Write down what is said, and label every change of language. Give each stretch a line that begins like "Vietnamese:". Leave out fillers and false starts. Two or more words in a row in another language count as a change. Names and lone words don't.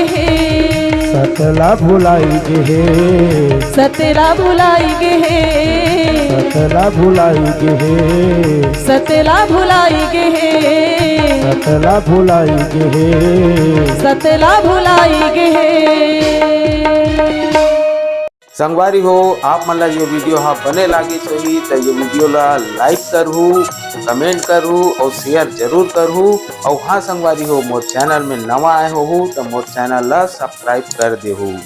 Chhattisgarhi: सतला भुलाई गे, सतला भुलाई गे, सतला भुलाई गे, सतला भुलाई गे, सतला भुलाई गे, सतला भुलाई गे। संगवारी हो, आप मन ला ये वीडियो हा बने लागे होही तो ये वीडियो ला लाइक करहू, कमेंट करहू और शेयर जरूर करहू। और हाँ संगवारी हो, मोर चैनल में नवा आए हो तो मोर चैनल ला सब्सक्राइब कर देहू।